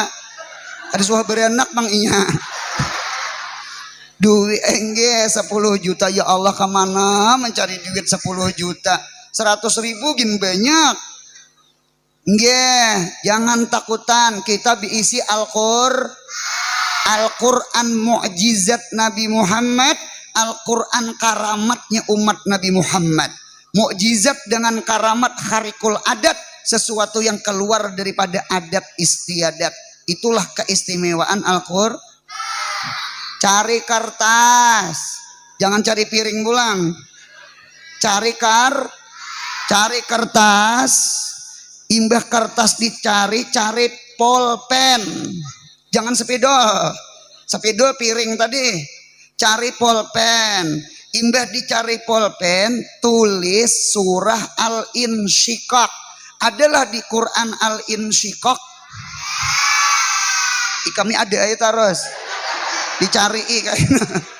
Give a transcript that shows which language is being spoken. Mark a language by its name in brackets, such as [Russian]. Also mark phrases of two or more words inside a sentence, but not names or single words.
[Banjar] Ada suah beranak bang iya. Duit enggak 10 juta [Arabic] يا الله, [Banjar] kemana mencari duit 10 juta? 100 ribu gin banyak. Nggih, jangan takutan, kita diisi Al-Quran mukjizat Nabi Muhammad, Al-Quran karamatnya umat Nabi Muhammad. Mukjizat dengan karamat [Arabic] خارق العادة, [Banjar] sesuatu yang keluar daripada adat istiadat. Itulah keistimewaan Al-Quran. Cari kertas, jangan cari piring pulang. Cari kertas, imbah kertas dicari, cari polpen. Jangan sepedol piring tadi. Cari polpen. Imbah dicari polpen, tulis surah Al-Insyiqaq. Adalah di Quran Al-Insyiqaq. Kami ada ayat terus. Dicari kayaknya.